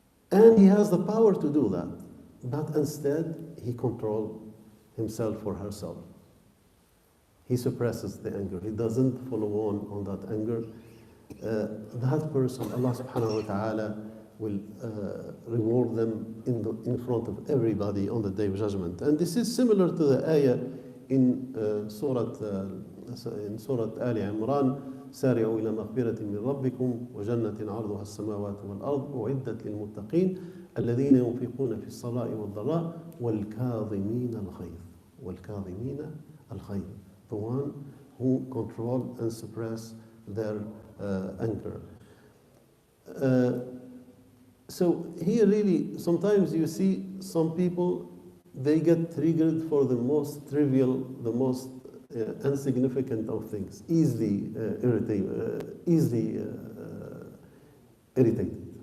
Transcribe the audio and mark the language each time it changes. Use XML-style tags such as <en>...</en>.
<en>And he has the power to do that. But instead, he controls himself or herself. He suppresses the anger. He doesn't follow on that anger. That person, Allah subhanahu wa ta'ala, will reward them in front of everybody on the day of judgment. And this is similar to the ayah in Surah</en> <ar>آل عمران: سارعوا إلى مغفرة من ربكم وجنة عرضها السماوات والأرض أعدت للمتقين الذين ينفقون في السراء والضراء والكاظمين الغيظ.</ar> <en>The one who control and suppress their anger. So here really, sometimes you see some people, they get triggered for the most trivial, the most insignificant of things, easily irritated.</en>